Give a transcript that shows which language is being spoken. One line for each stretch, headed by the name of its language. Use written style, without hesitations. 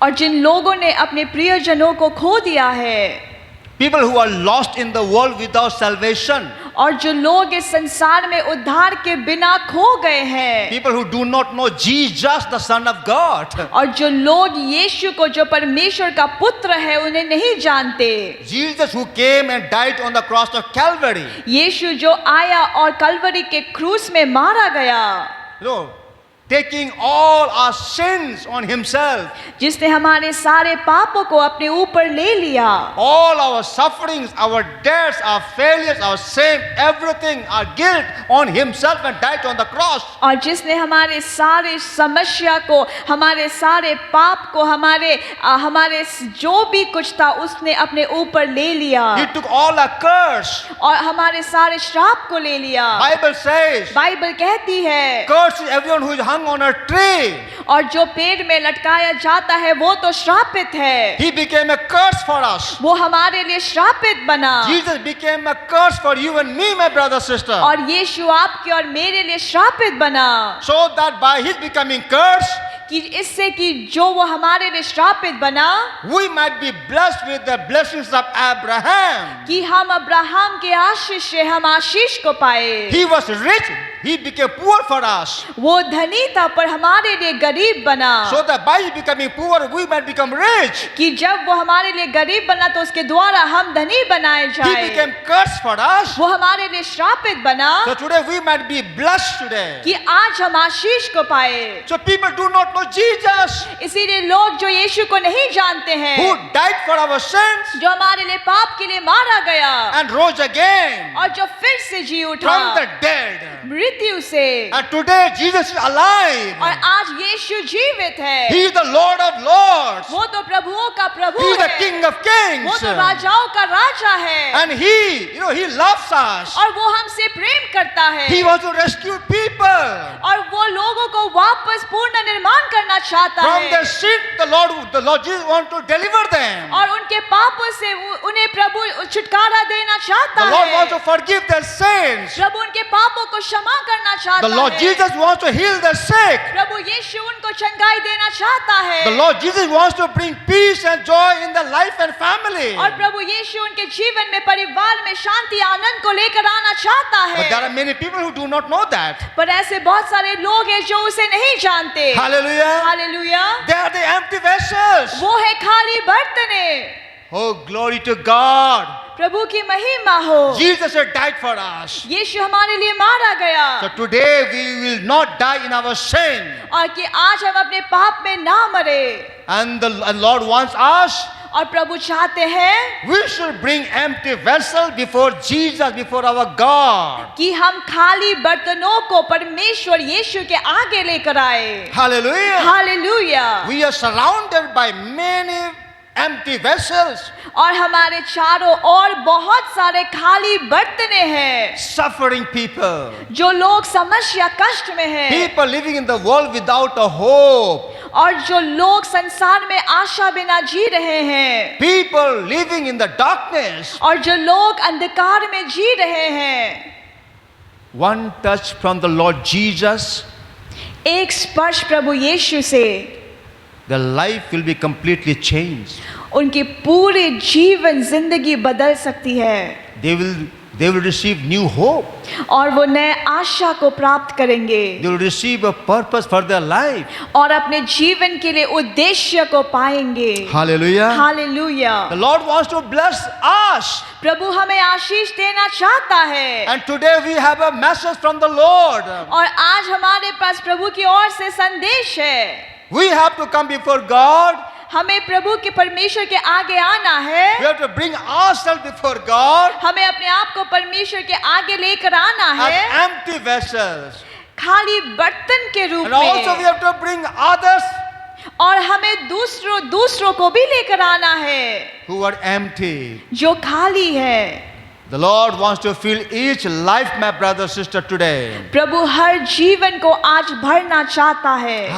Hindi: और जिन लोगों ने अपने प्रियजनों को खो दिया है,
English: people who are lost in the world without salvation,
Hindi: और जो लोग इस संसार में उद्धार के बिना खो गए हैं,
English: people who do not know Jesus, the Son of God,
Hindi: और जो लोग यीशु को जो परमेश्वर का पुत्र है उन्हें नहीं जानते,
English: Jesus who came and died on the cross of Calvary,
Hindi: यीशु जो आया और कलवरी के क्रूस में मारा गया,
English: you know, taking all our sins on himself,
Hindi: जिसने हमारे सारे पापों को अपने ऊपर ले लिया,
English: all our sufferings, our debts, our failures, our shame, everything, our guilt on himself and died on the cross.
Hindi: और जिसने हमारे सारे समस्या को, हमारे सारे पाप को, हमारे जो भी कुछ था उसने अपने ऊपर ले लिया,
English: He took all our curse.
Hindi: और हमारे सारे श्राप को ले लिया।
English: Bible says,
Hindi: बाइबल कहती है,
English: curse is everyone who is hung on a tree.
Hindi: और जो पेड़ में लटकाया जाता है वो तो श्रापित है,
English: He became a curse for us.
Hindi: वो हमारे लिए श्रापित बना,
English: Jesus became a curse for you and me, my brother, sister.
Hindi: और यीशु आपके और मेरे लिए श्रापित बना,
English: So that by his becoming curse,
Hindi: कि इससे कि जो वो हमारे लिए श्रापित बना,
English: we might be blessed with the blessings of Abraham.
Hindi: कि हम अब्राहम के आशीष से हम आशीष को पाए।
English: He was rich, he became poor for us.
Hindi: वो धनी था पर हमारे लिए गरीब बना,
English: So that by his becoming poor, we might become rich.
Hindi: कि जब वो हमारे लिए गरीब बना तो उसके द्वारा हम धनी बनाए
English: He
Hindi: जाए।
English: became cursed for us.
Hindi: वो हमारे लिए श्रापित बना,
English: So today we might be blessed today.
Hindi: कि आज हम आशीष को पाए।
English: So people do not know Jesus,
Hindi: इसीलिए लोग जो यीशु को नहीं जानते हैं,
English: who died for our sins
Hindi: जो हमारे लिए पाप के लिए मारा गया
English: and rose again
Hindi: और जो फिर से जी उठा
English: from the dead.
Hindi: मृत्यु से,
English: And today Jesus is alive.
Hindi: और आज यीशु जीवित है।
English: He is the Lord of Lords.
Hindi: वो तो प्रभुओं का प्रभु
English: He is the
Hindi: है,
English: King of Kings.
Hindi: वो तो राजाओं का राजा है,
English: And he loves us.
Hindi: और वो हमसे प्रेम करता है,
English: He wants to rescue people
Hindi: और वो लोगों को वापस पूर्ण निर्माण करना चाहता
English: from
Hindi: है,
English: their sin. The Lord Jesus wants to deliver them.
Hindi: और उनके पापों से उन्हें प्रभु छुटकारा देना चाहता
English: The Lord wants
Hindi: है।
English: to forgive their sins.
Hindi: प्रभु उनके पापों को क्षमा करना चाहता
English: The Lord
Hindi: है।
English: Jesus wants to heal the sick.
Hindi: प्रभु यीशु उनको चंगाई देना चाहता है,
English: The Lord Jesus wants to bring peace and joy in the life and family.
Hindi: और प्रभु यीशु उनके जीवन में परिवार में शांति आनंद को लेकर आना चाहता
English: But there
Hindi: है।
English: are many people who do not know that.
Hindi: पर ऐसे बहुत सारे लोग हैं जो उसे नहीं जानते।
English: Hallelujah.
Hindi: Hallelujah.
English: They are the empty vessels.
Hindi: वो है खाली बर्तने।
English: Oh, glory to God.
Hindi: प्रभु की महिमा हो।
English: Jesus had died for us.
Hindi: यीशु हमारे लिए मारा गया,
English: So today we will not die in our sin.
Hindi: और कि आज हम अपने पाप में ना मरे,
English: And the Lord wants us,
Hindi: और प्रभु चाहते हैं
English: we should bring empty vessels before Jesus, before our God.
Hindi: कि हम खाली बर्तनों को परमेश्वर यीशु के आगे लेकर आए।
English: Hallelujah.
Hindi: Hallelujah.
English: We are surrounded by many empty vessels,
Hindi: और हमारे चारों ओर बहुत सारे खाली बर्तने हैं,
English: suffering people,
Hindi: जो लोग समस्या कष्ट में हैं,
English: people living in the world without a hope,
Hindi: और जो लोग संसार में आशा बिना जी रहे हैं,
English: people living in the darkness.
Hindi: और जो लोग अंधकार में जी रहे हैं।
English: One touch from the Lord Jesus,
Hindi: एक स्पर्श प्रभु यीशु से
English: the life will be completely changed.
Hindi: उनकी पूरी जीवन जिंदगी बदल सकती है,
English: They will receive new hope.
Hindi: और वो नए आशा को प्राप्त करेंगे,
English: They will receive a purpose for their life.
Hindi: और अपने जीवन के लिए उद्देश्य को पाएंगे।
English: Hallelujah.
Hindi: Hallelujah.
English: The Lord wants to bless us.
Hindi: प्रभु हमें आशीष देना चाहता है,
English: And today we have a message from the Lord.
Hindi: और आज हमारे पास प्रभु की ओर से संदेश है।
English: We have to come before God.
Hindi: हमें प्रभु के परमेश्वर के आगे आना है,
English: We have to bring ourselves before God
Hindi: हमें अपने आप को परमेश्वर के आगे लेकर आना
English: as
Hindi: है,
English: empty vessels.
Hindi: खाली बर्तन के रूप
English: And also we
Hindi: में,
English: have to bring others
Hindi: और हमें दूसरों को भी लेकर आना है,
English: who are empty.
Hindi: जो खाली है।
English: The Lord wants to fill each life, my brother, sister, today.
Hindi: प्रभु हर जीवन को आज भरना चाहता है।